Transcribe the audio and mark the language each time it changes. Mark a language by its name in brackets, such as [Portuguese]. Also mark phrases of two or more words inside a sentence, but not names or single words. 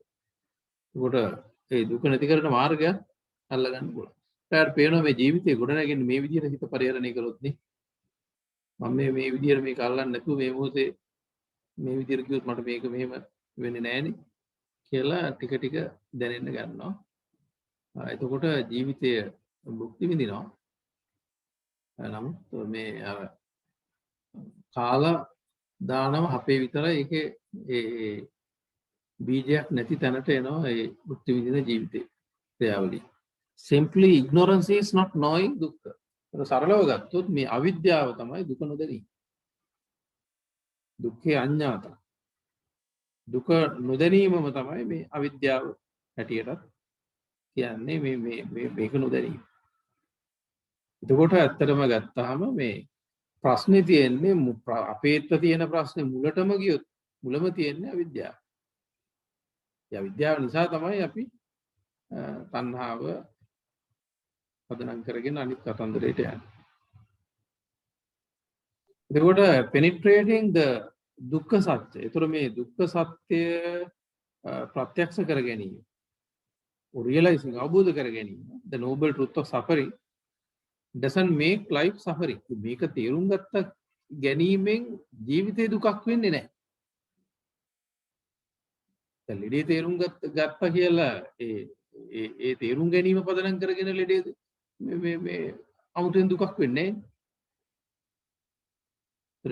[Sinhala] ඒකට ඒ දුක නැති කරන මාර්ගය අල්ලගන්න පුළුවන්. ඒකට පේනවා මේ ජීවිතේ ගොඩනැගෙන්නේ මේ විදිහට හිත පරිහරණය කළොත් නේ. මම මේ විදිහට මේක අල්ලන්නේ නැතුව මේ මොහොතේ මේ විදිහට කිව්වොත් මට මේක මෙහෙම වෙන්නේ නැහනේ කියලා ටික ටික දැනෙන්න ගන්නවා. එතකොට ජීවිතය භුක්ති විඳිනවා. නමුත් මේ කාලා දානම අපේ විතරයි ඒකේ ඒ බීජයක් නැති තැනට එනවා ඒ භුක්ති විඳින ජීවිතේ ක්‍රියාවලිය. [English] Simply ignorance is not knowing dukkha. [Sinhala] සරලව ගත්තොත් මේ අවිද්‍යාව තමයි දුක නොදැනීම. [Pali] දුක්ඛේ අඤ්ඤාත. [Sinhala] දුක නොදැනීමම තමයි මේ අවිද්‍යාව හැටියට කියන්නේ මේක නොදැනීම. එතකොට ඇත්තටම ගත්තාම මේ ප්‍රශ්නේ තියෙන්නේ අපේට තියෙන ප්‍රශ්නේ මුලටම ගියොත් මුලම තියෙන්නේ අවිද්‍යාව. ඒ අවිද්‍යාව නිසා තමයි අපි තණ්හාව පදනම් කරගෙන අනිත් කතන්දරයට යන්නේ. එතකොට [English] penetrating the [Sinhala] දුක්ඛ සත්‍ය. ඒතර මේ දුක්ඛ සත්‍ය ප්‍රත්‍යක්ෂ කර ගැනීම. realizing අවබෝධ කර ගැනීම. [English] The noble truth of suffering doesn't make life suffering. [Sinhala] මේක තේරුම් ගත්ත ගැනීමෙන් ජීවිතේ දුකක් වෙන්නේ නැහැ. ලෙඩේ තේරුම් ගත්තා කියලා ඒ තේරුම් ගැනීම පදනම් කරගෙන ලෙඩේ මේ අමුතෙන් දුකක් වෙන්නේ නැහැ.